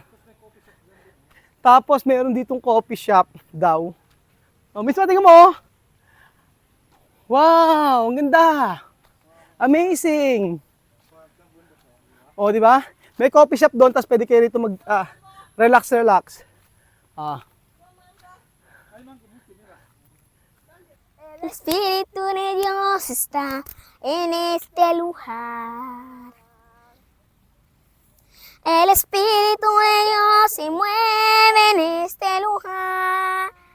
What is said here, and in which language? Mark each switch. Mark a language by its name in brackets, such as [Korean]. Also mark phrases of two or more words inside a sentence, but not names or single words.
[Filipino] Tapos meron ditong [English] coffee shop [Filipino] daw. Mismo, tingnan mo. Wow, ang ganda. Amazing. Di ba? May [English] coffee shop [Filipino] doon, tapos pwede kayo rito relax. [Spanish] El Espíritu de Dios está en este lugar. El Espíritu de Dios se mueve en este lugar.